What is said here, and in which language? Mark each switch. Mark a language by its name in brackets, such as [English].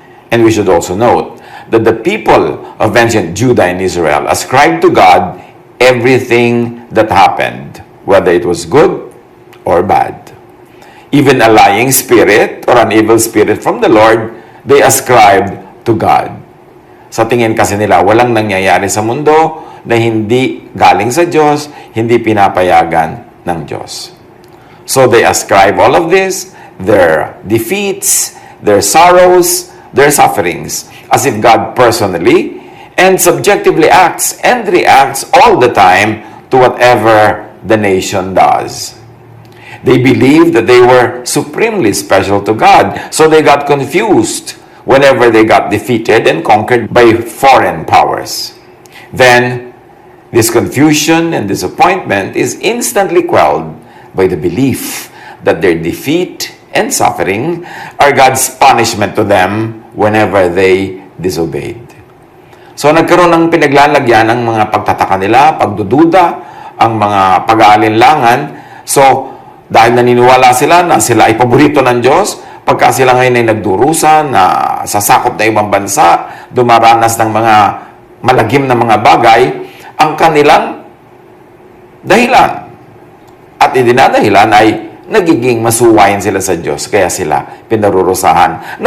[English] And we should also note that the people of ancient Judah and Israel ascribed to God everything that happened, whether it was good or bad. Even a lying spirit or an evil spirit from the Lord, they ascribed to God. [Filipino] Sa tingin kasi nila, walang nangyayari sa mundo na hindi galing sa Diyos, hindi pinapayagan ng Diyos. [English] So they ascribe all of this, their defeats, their sorrows, their sufferings, as if God personally and subjectively acts and reacts all the time to whatever the nation does. They believed that they were supremely special to God, so they got confused whenever they got defeated and conquered by foreign powers. Then, this confusion and disappointment is instantly quelled by the belief that their defeat and suffering are God's punishment to them whenever they disobeyed. [Filipino] So, nagkaroon ng pinaglalagyan ang mga pagtataka nila, pagdududa, ang mga pag-aalinlangan. So, dahil naniniwala sila na sila ay paborito ng Diyos, pagka sila ngayon ay nagdurusa na sasakop na ibang bansa, dumaranas ng mga malagim na mga bagay, ang kanilang dahilan at idinadahilan ay nagiging masuwayin sila sa Diyos, kaya sila pinarurusahan.